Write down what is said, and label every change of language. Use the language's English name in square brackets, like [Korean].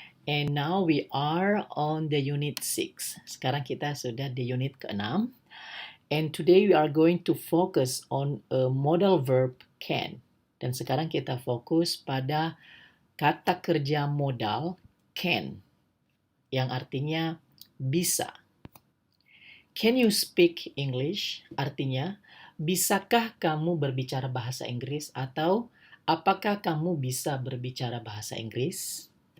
[English] And now we are on the unit 6. [Indonesian] Sekarang kita sudah di unit ke-6. [English] And today we are going to focus on a modal verb can. [Indonesian] Dan sekarang kita fokus pada kata kerja modal can yang artinya bisa. [English] Can you speak English? [Indonesian] Artinya, bisakah kamu berbicara bahasa Inggris atau apakah kamu bisa berbicara bahasa Inggris?